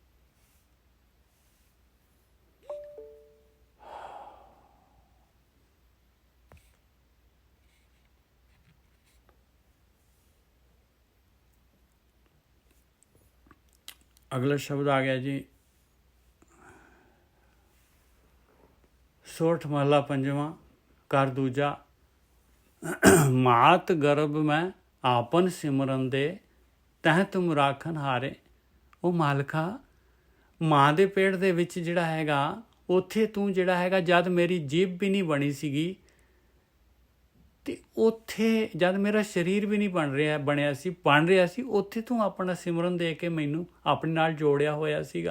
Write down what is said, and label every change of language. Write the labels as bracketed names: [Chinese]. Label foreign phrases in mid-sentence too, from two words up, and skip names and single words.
[Punjabi] ਅਗਲਾ ਸ਼ਬਦ ਆ ਗਿਆ ਜੀ, ਸੋਠ ਮਹਲਾ ਪੰਜਵਾ ਕਰ ਦੂਜਾ। ਮਾਤ ਗਰਭ ਮੇਂ ਆਪਨ ਸਿਮਰਨ ਦੇ ਤਹ ਤੁਮ ਰਾਖਨ ਹਾਰੇ। ਉਹ ਮਾਲਕਾ ਮਾਂ ਦੇ ਪੇਟ ਦੇ ਵਿੱਚ ਜਿਹੜਾ ਹੈਗਾ ਉੱਥੇ ਤੂੰ ਜਿਹੜਾ ਹੈਗਾ ਜਦ ਮੇਰੀ ਜੀਭ ਵੀ ਨਹੀਂ ਬਣੀ ਸੀਗੀ ਤੇ ਉੱਥੇ ਜਦ ਮੇਰਾ ਸਰੀਰ ਵੀ ਨਹੀਂ ਬਣ ਰਿਹਾ ਸੀ ਉੱਥੇ ਤੂੰ ਆਪਣਾ ਸਿਮਰਨ ਦੇ ਕੇ ਮੈਨੂੰ ਆਪਣੇ ਨਾਲ ਜੋੜਿਆ ਹੋਇਆ ਸੀਗਾ।